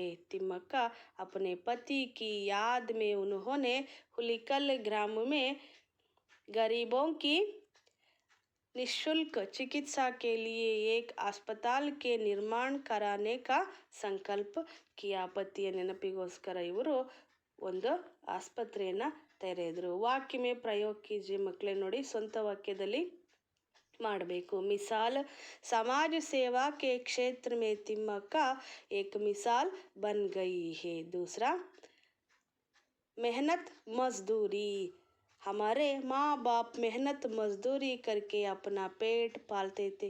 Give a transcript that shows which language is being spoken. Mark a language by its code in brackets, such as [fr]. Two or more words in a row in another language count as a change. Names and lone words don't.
[hi] तिम्मक्का अपने पति की याद में उन्होंने हुलिकल ग्राम में गरीबों की निःशुल्क चिकित्सा के लिए एक अस्पताल के निर्माण कराने का संकल्प किया. [kn] ಪತಿಯ ನೆನಪಿಗೋಸ್ಕರ ಇವರು ಒಂದು ಆಸ್ಪತ್ರೆಯನ್ನು ತೆರೆದರು. [hi] वाक्य में प्रयोग कीजिए [kn] ಮಕ್ಕಳೇ. ನೋಡಿ, ಸ್ವಂತ ವಾಕ್ಯದಲ್ಲಿ ಮಾಡಬೇಕು. [hi] मिसाल, समाज सेवा के क्षेत्र में तिम्मक्का एक मिसाल बन गई है. दूसरा, मेहनत मजदूरी, हमारे माँ बाप मेहनत मजदूरी करके अपना पेट पालते थे.